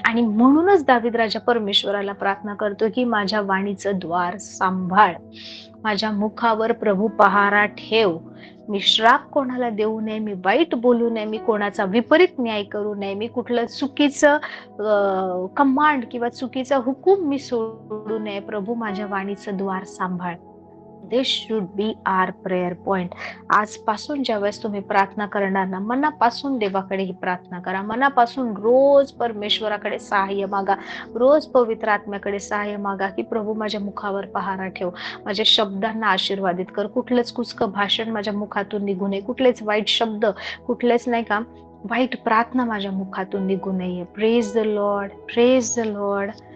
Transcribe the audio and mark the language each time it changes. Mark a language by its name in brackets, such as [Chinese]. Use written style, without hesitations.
[Marathi] आणि म्हणूनच दावीद राजा परमेश्वराला प्रार्थना करतो की माझ्या वाणीचं द्वार सांभाळ, माझ्या मुखावर प्रभू पहारा ठेव, मी श्राप कोणाला देऊ नये, मी वाईट बोलू नये, मी कोणाचा विपरीत न्याय करू नये, मी कुठलं चुकीचं कमांड किंवा चुकीचा हुकूम मी सोडू नये. प्रभू माझ्या वाणीचं द्वार सांभाळ. [English] This should be our prayer point. [Marathi] आजपासून ज्यावेळेस तुम्ही प्रार्थना करणार ना, मनापासून देवाकडे ही प्रार्थना करा, मनापासून रोज परमेश्वराकडे सहाय्य मागा, रोज पवित्र आत्म्याकडे सहाय्य मागा की प्रभू माझ्या मुखावर पहारा ठेव, माझ्या शब्दांना आशीर्वादित कर, कुठलंच कुचकं भाषण माझ्या मुखातून निघू नये, कुठलेच वाईट शब्द, कुठलेच नाही का वाईट प्रार्थना माझ्या मुखातून निघू नये. [English] Praise the lord, praise the lord.